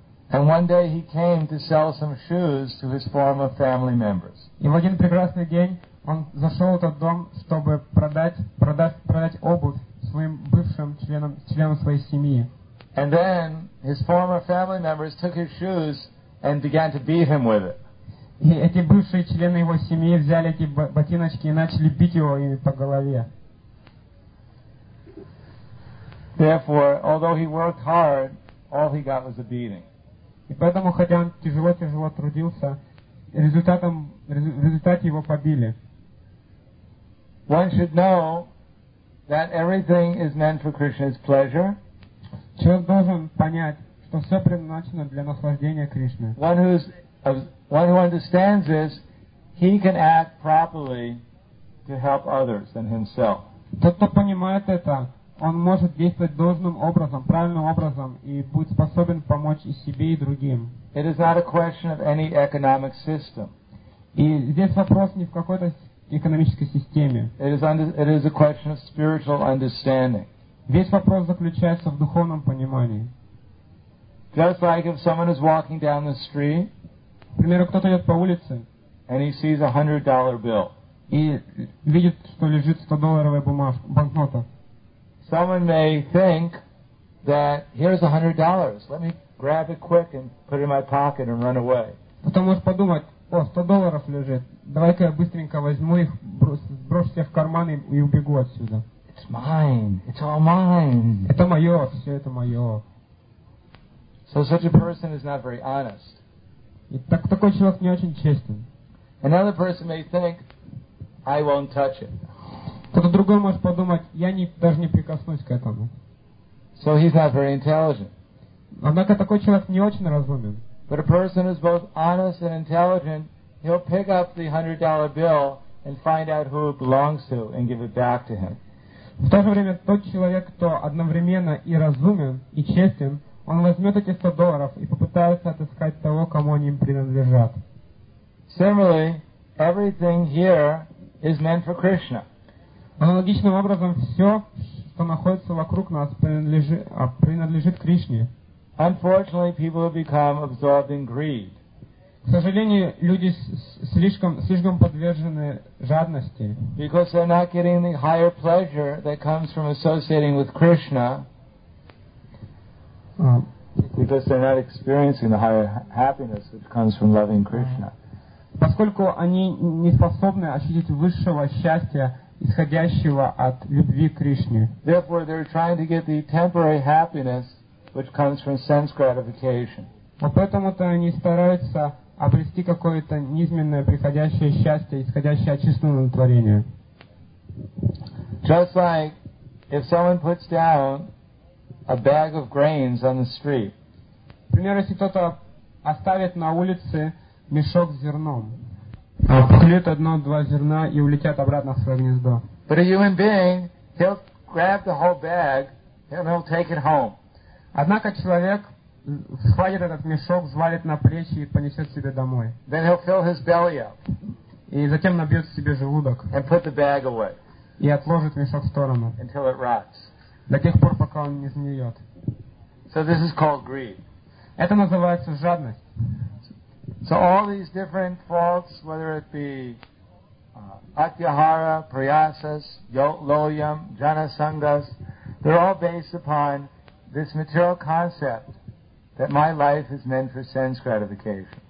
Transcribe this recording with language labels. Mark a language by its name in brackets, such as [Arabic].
[English] And one day he came to sell some shoes to his former family members. [Russian] И в один прекрасный день он зашел в этот дом, чтобы продать обувь своим бывшим членам своей семьи. [English] And then his former family members took his shoes and began to beat him with it. [Russian] И эти бывшие члены его семьи взяли эти ботиночки и начали бить его ими по голове. [English] Therefore, although he worked hard, all he got was a beating. [Russian] И поэтому, хотя он тяжело-тяжело трудился, результат его побили. [English] One should know that everything is meant for Krishna's pleasure. [Russian] Человек должен понять, что все предназначено для наслаждения Кришны. [English] One who understands this, he can act properly to help others than himself. [Russian] Тот, кто понимает это, он может действовать должным образом, правильным образом, и будет способен помочь и себе, и другим. [English] It is not a question of any economic system. [Russian] И здесь вопрос не в какой-то экономической системе. [English] It is a question of spiritual understanding. [Russian] Весь вопрос заключается в духовном понимании. [English] Just like if someone is walking down the street, [Russian] к примеру, кто-то идет по улице, [English] and he sees a $100 bill. [Russian] И видит, что лежит $100 банкнота. [English] Someone may think that here's $100. Let me grab it quick and put it in my pocket and run away. [Russian] Потом может подумать, о, $100 лежит. Давай-ка я быстренько возьму их, брошу себе в карман и убегу отсюда. [English] It's mine. It's all mine. [Russian] Это мое. Все это мое. [English] So such a person is not very honest. [Russian] И такой человек не очень честен. [English] Another person may think, I won't touch it. [Russian] Кто-то другой может подумать, я даже не прикоснусь к этому. [English] So he's not very intelligent. [Russian] Однако такой человек не очень разумен. [English] But a person who's both honest and intelligent, he'll pick up the $100 bill and find out who it belongs to and give it back to him. [Russian] В то же время тот человек, кто одновременно и разумен, и честен, он возьмет эти $100 и попытается отыскать того, кому они им принадлежат. [English] Similarly, everything here is meant for Krishna. [Russian] Аналогичным образом, все, что находится вокруг нас, принадлежит Кришне. [English] Unfortunately, people have become absorbed in greed. К сожалению, люди слишком подвержены жадности. Because they're not getting the higher pleasure that comes from associating with Krishna. Because they're not experiencing the higher happiness which comes from loving Krishna. [Russian] поскольку они не способны ощутить высшего счастья, исходящего от любви к Кришне. [English] Therefore, they're trying to get the temporary happiness which comes from sense gratification. [Russian] А поэтому-то они стараются обрести какое-то низменное приходящее счастье, исходящее от чистого удовлетворения. [English] Just like if someone puts down a bag of grains on the street. [Russian] Например, если кто-то оставит на улице мешок с зерном, поклюет одно-два зерна и улетят обратно в свое гнездо. [English] But a human being, he'll grab the whole bag and he'll take it home. [Russian] Однако человек схватит этот мешок, взвалит на плечи и понесет себе домой. [English] Then he'll fill his belly up. [Russian] И затем набьет себе желудок. [English] And put the bag away. [Russian] И отложит мешок в сторону. [English] Until it rots. [Russian] До тех пор, пока он не сгниет. [English] So this is called greed. [Russian] Это называется жадность. [English] So all these different faults, whether it be atyahara, priyasas, loyam, janasangas, they're all based upon this material concept that my life is meant for sense gratification.